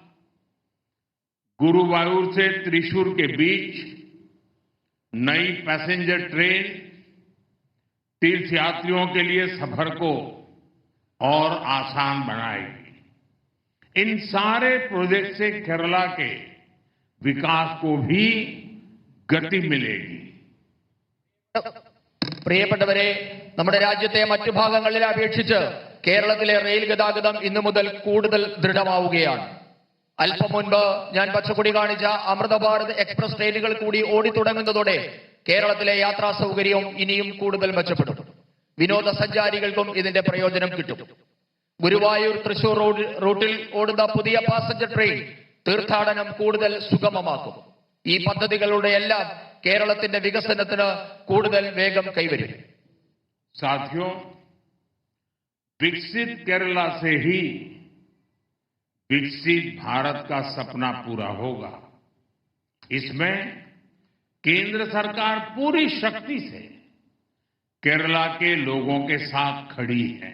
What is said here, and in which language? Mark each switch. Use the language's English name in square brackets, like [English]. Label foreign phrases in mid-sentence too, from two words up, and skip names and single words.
[Hindi] गुरुवायूर से त्रिशूर के बीच नई [English] passenger train [Hindi] तीर्थ यात्रियों के लिए सफर को और आसान बनाएगी. इन सारे प्रोजेक्ट से केरला के विकास को भी गति मिलेगी. [Malayalam] പ്രിയപ്പെട്ടവരെ, നമ്മുടെ രാജ്യത്തെ മറ്റു ഭാഗങ്ങളിലെ അപേക്ഷിച്ച് കേരളത്തിലെ റെയിൽ ഗതാഗതം ഇന്നു മുതൽ കൂടുതൽ ദൃഢമാവുകയാണ്. അല്പം മുൻപ് ഞാൻ പച്ചക്കൊടി കാണിച്ച അമൃത ഭാരത് എക്സ്പ്രസ് ട്രെയിനുകൾ കൂടി ഓടിത്തുടങ്ങുന്നതോടെ കേരളത്തിലെ യാത്രാ സൗകര്യവും ഇനിയും കൂടുതൽ മെച്ചപ്പെടും. വിനോദസഞ്ചാരികൾക്കും ഇതിന്റെ പ്രയോജനം കിട്ടും. ഗുരുവായൂർ തൃശൂർ റൂട്ടിൽ ഓടുന്ന പുതിയ [English] passenger train [Malayalam] തീർത്ഥാടനം കൂടുതൽ സുഗമമാക്കും. ഈ പദ്ധതികളുടെ എല്ലാം കേരളത്തിന്റെ വികസനത്തിന് കൂടുതൽ വേഗം കൈവരും. [Hindi] साथियों, विकसित केरला से ही विकसित भारत का सपना पूरा होगा. इसमें केंद्र सरकार पूरी शक्ति से केरला के लोगों के साथ खड़ी है.